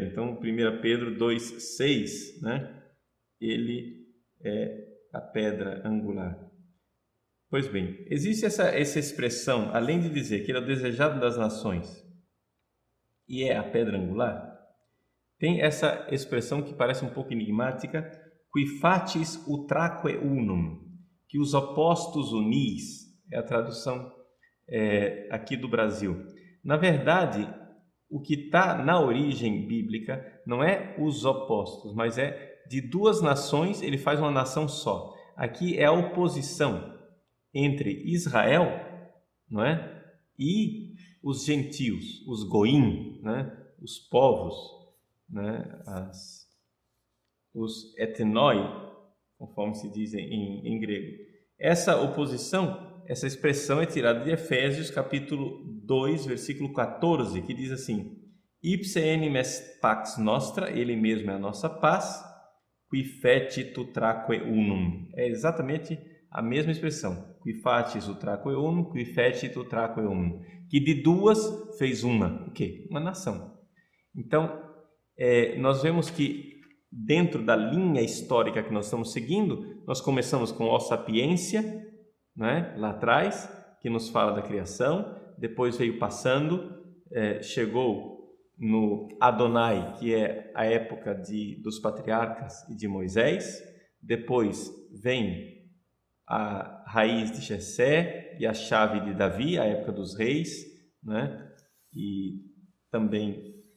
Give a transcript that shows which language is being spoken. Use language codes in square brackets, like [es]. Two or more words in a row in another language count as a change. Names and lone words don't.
[pt] Então, 1 Pedro 2, 6, ele é a pedra angular. Pois bem, existe essa expressão, além de dizer que ele é o desejado das nações e é a pedra angular, tem essa expressão que parece um pouco enigmática, [la] qui fatis utraque unum, [pt] que os opostos unis, é a tradução aqui do Brasil. Na verdade, o que está na origem bíblica não é os opostos, mas é de duas nações, ele faz uma nação só. Aqui é a oposição entre Israel, e os gentios, os goim, os povos, os etnoi, conforme se diz em grego. Essa oposição, essa expressão é tirada de Efésios, capítulo 2, versículo 14, que diz assim: [la] Ipse enim est pax nostra, [pt] ele mesmo é a nossa paz, [la] qui fecit utraque unum. [pt] É exatamente a mesma expressão, [la] qui facis utraque unum, qui fecit utraque unum, [pt] que de duas fez uma, o quê? Uma nação. Então, nós vemos que dentro da linha histórica que nós estamos seguindo, nós começamos com a Sapiência, lá atrás, que nos fala da criação, depois veio passando, chegou no Adonai, que é a época dos patriarcas e de Moisés, depois vem a raiz de Jessé e a chave de Davi, a época dos reis, e também